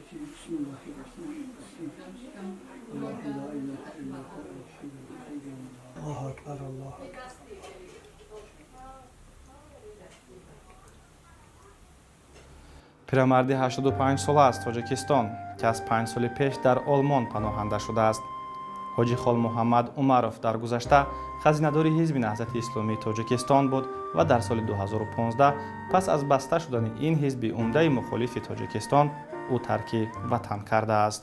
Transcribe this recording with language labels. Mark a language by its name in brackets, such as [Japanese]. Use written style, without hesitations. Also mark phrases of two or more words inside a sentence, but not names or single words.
[Arabic] بسم الله الرحمن الرحیم. الله لا اله الا هو الحي القیوم. الله اکبر. الله [Tajik] пирамарди 85 сола аз тоҷикистон ки аз 5 соли пеш дар олмон паноҳанда шудааст. ҳоҷихол муҳаммад умаров дар гузашта хазинадори ҳизби наҳзати исломии тоҷикистон буд ва дар соли 2015 пас аз баста шудани ин ҳизби умдаи мухолифи тоҷикистон ӯ тарки ватан кардааст.